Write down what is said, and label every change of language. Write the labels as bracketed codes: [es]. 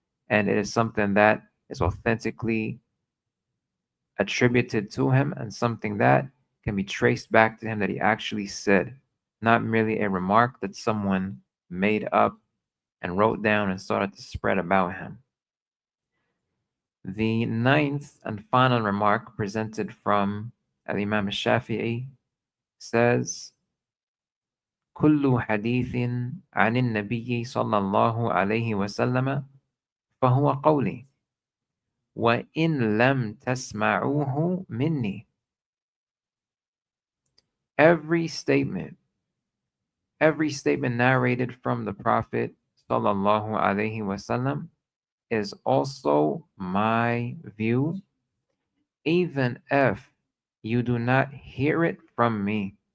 [en] And it is something that is authentically attributed to him and something that can be traced back to him that he actually said, not merely a remark that someone made up and wrote down and started to spread about him. The ninth and final remark presented from Imam al-Shafi'i says, [ar] كل حديث عن النبي صلى الله عليه وسلم فهو قولي وإن لم تسمعوه مني. [en] Every statement narrated from the Prophet sallallahu alaihi wasallam is also my view, even if you do not hear it from me.